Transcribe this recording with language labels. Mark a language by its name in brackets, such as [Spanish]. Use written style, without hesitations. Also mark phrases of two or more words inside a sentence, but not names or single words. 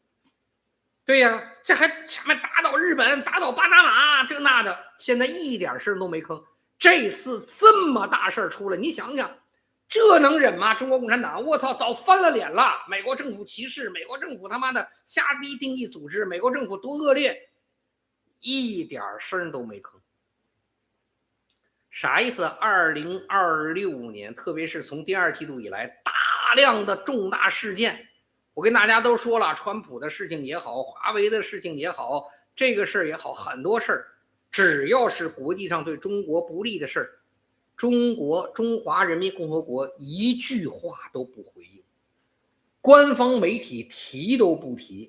[Chinese] 對呀，這還前面打倒日本，打倒巴拿馬，這那的，現在一點事都没吭。這次這麼大事出了，你想想，這能忍嗎？中國共產黨，我操，早翻了臉了。美國政府歧視，美國政府他媽的瞎逼定義組織，美國政府多惡劣，一點聲都没吭。啥意思？2026年，特別是從第二季度以來，大大量的重大事件。我跟大家都说了，川普的事情也好，华为的事情也好，这个事儿也好，很多事儿，只要是国际上对中国不利的事儿，中华人民共和国一句话都不回应，官方媒体提都不提。